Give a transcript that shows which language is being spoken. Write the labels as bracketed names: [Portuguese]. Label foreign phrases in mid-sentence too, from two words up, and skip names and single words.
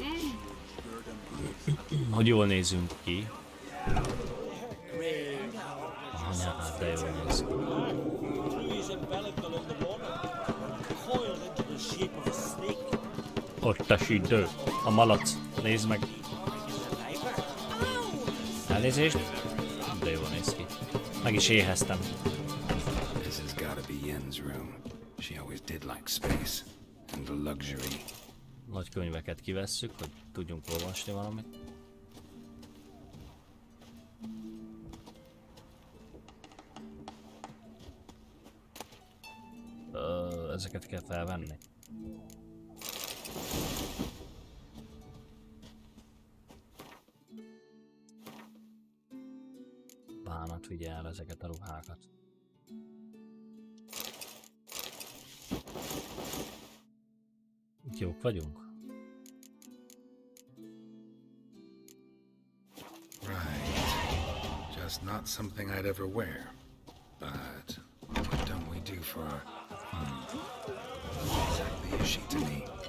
[Hungarian] Hogy jól nézünk ki. Anyád, de jól néz ki. Ott a sidő, a malac, nézd meg. Elnézést, de jól néz ki. Meg is éheztem. This has gotta be Yen's room. She always did like space and the luxury. Nagy könyveket kivesszük, hogy tudjunk olvasni valamit. Ezeket kell felvenni. Bánat vigye el ezeket a ruhákat. Itt jók vagyunk? [English] Right. Just not something I'd ever wear. But what don't we do for our... Exactly is she to me?